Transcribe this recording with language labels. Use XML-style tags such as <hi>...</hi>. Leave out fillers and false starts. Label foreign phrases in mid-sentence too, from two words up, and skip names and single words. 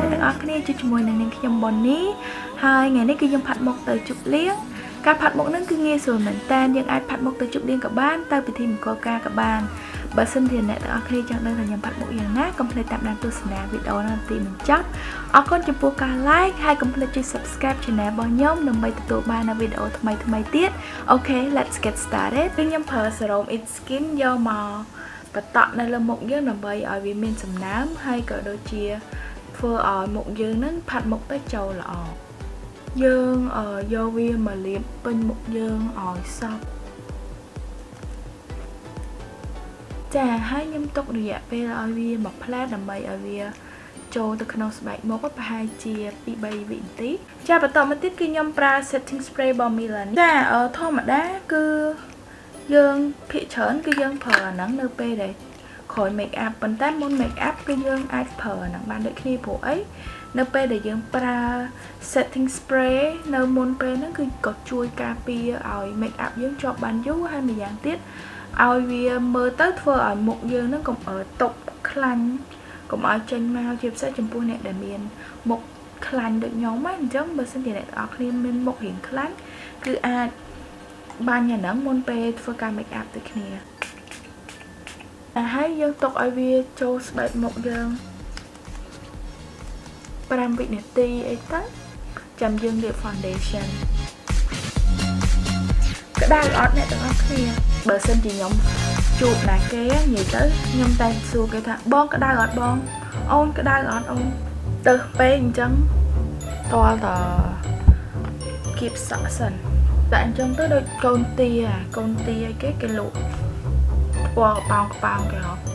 <km>អស់គ្នាជួយជាមួយនឹងនាងខ្ញុំប៉ុននេះហើយថ្ងៃនេះគឺយើងផាត់មុខទៅជប់លៀងការផាត់មុខហ្នឹងគឺងាយស្រួលមែនតើយើងអាចផាត់មុខទៅជប់លៀងក៏ បានទៅពិធីមង្គលការក៏បានបើសិនជាអ្នកទាំងអស់គ្នាចង់ដឹងថាខ្ញុំផាត់មុខយ៉ាងណាកុំភ្លេចតាមដានទស្សនាវីដេអូនេះទីបញ្ចប់អរគុណចំពោះការ like ហើយកុំភ្លេចចុច</km> <en>subscribe channel</en> <km>របស់ខ្ញុំដើម្បីទទួលបាននូវវីដេអូថ្មីៗទៀតអូខេ</km> <en>let's get started</en> <km>ខ្ញុំប្រើ Serum It Skin យកមកបន្តនៅលើមុខយើងដើម្បីឲ្យវាមានសំណើមហើយក៏ដូចជាធ្វើឲ្យមុខយើងនឹងផាត់មុខទៅចូលល្អយើងយកវាមកលាបពេញមុខយើងឲ្យសព្វ ចាហើយខ្ញុំទុករយៈពេលឲ្យវាមកផ្លែដើម្បីឲ្យវាចូលទៅក្នុងស្បែកមុខប្រហែលជា2-3 វិនាទីចាបន្តមកទៀតគឺខ្ញុំប្រើ</km> <en>setting spray</en> <km>របស់ Milan ចាធ ម្មតាគឺយើងភាគច្រើនគឺយើងប្រើអាហ្នឹងនៅពេលដែលក្រោយ</km> <en>make up</en> <km>ប៉ុន្តែមុន</km> <en>make up</en> <km>គឺយើងអាចប្រើអាហ្នឹងបានដូច គ្នាព្រោះអីនៅពេលដែលយើងប្រើ</km> <en>setting spray</en> <km>នៅមុនពេលហ្នឹងគឺក៏ជួយការពារឲ្យ</km> <en>make up</en> <km>យើងជាប់បានយូរហើយម្យ៉ាងទៀតឲ្យវាមើលទៅធ្វើឲ្យមុខយើងហ្នឹងកុំតុបខ្លាញ់កុំឲ្យចេញមកជាពិសេសចំពោះអ្នកដែលមានមុខខ្លាញ់ដូចខ្ញុំហ្នឹងអញ្ចឹងបើសិនជាអ្នកទាំងអស់គ្នាមានមុខរាងខ្លាញ់គឺអាចបាញ់អាហ្នឹងមុនពេលធ្វើការ</km> <en>make up</en> <km>ដូចគ្នាហើយយើងទុកឲ្យវាចូលស្បែកមុខយើង 5 វិនាទីអីទៅចាំយើងលាប foundation ក្តៅអត់អ្នកទាំងអស់គ្នាបើសិនជាខ្ញុំជួបណាគេនិយាយទៅខ្ញុំតែសួរគេថាបងក្តៅអត់បងអូនក្តៅអត់អូនទៅពេកអញ្ចឹងតើតគៀបសក់សិនតែអញ្ចឹងទៅដូចកូនទាអីគេលក់ពណ៌កប៉ោងគេហ៎</km>